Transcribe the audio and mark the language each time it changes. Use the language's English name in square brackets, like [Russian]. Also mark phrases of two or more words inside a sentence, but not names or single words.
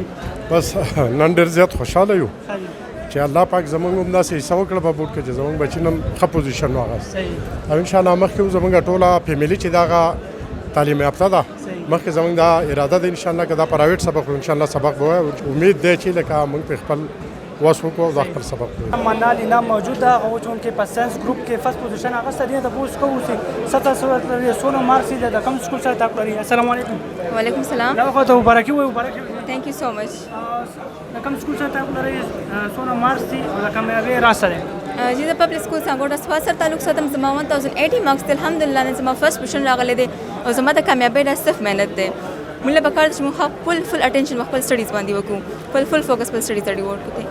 [Pashto] بس نن ډېر زیات خوشحاله یو چې الله پاک زموږ هم داسې حصه وکړه په بورډ کې چې زموږ بچي نن ښه پوزیشن واغست او انشاءالله مخکې زموږ ټوله فیملي چې دغه تعلیم یافته ده، مخکې زموږ دا اراده ده انشاءالله که دا پرایویټ سبق انشاءالله سبق به وایي. امید دی چې لکه موږ په خپل وس وکړو او دا خپل سبق وایي. منال انعام موجود ده، هغه چونکې په [English] science group [Pashto] کې 1st پوزیشن اخیستی دی. تپوس کوو چې 17 لري، څونه مارکس یې د کوم سکول سره تعلق لري؟ [Arabic] السلام علیکم. وعلیکم السلام. [Pashto] دا وخت مبارکي وایو. مبارکي. [English] Thank you so much. [Pashto] د کوم سکول سره تعلق لري، څونه مارکس دي او د کامیابۍ راز سره؟ چې د [English] public school [Pashto] څخه ګوډه سوا سره تعلق ساتم، زما 1080 مارکس دي، الحمدلله نن زما 1st پوزیشن راغلی دی او زما د کامیابۍ ډېر سخت محنت دی. موږ له پکار چې موږ [English] full attention [Pashto] خپل سټډیز باندې وکړو، [English] full focus [Pashto] پر سټډیز باندې وکړو.